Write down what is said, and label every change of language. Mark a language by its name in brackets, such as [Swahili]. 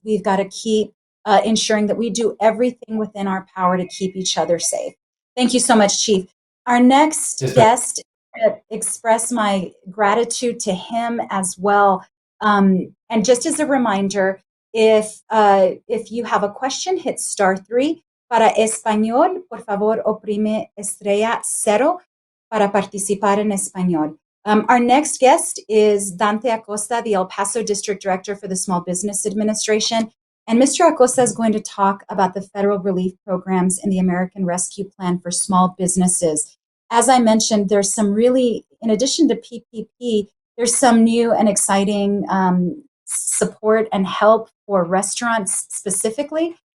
[English] We've got to keep ensuring that we do everything within our power to keep each other safe. Thank you so much, Chief. Our next guest, express my gratitude to him as well. And just as a reminder, if you have a question, hit *3. [Spanish] Para español, por favor, oprime estrella 0 para participar en español. [English] Our next guest is Dante Acosta, the El Paso District Director for the Small Business Administration. And Mr. Acosta is going to talk about the federal relief programs in the American Rescue Plan for small businesses. As I mentioned, there's some really, in addition to PPP, there's some new and exciting support and help for restaurants specifically.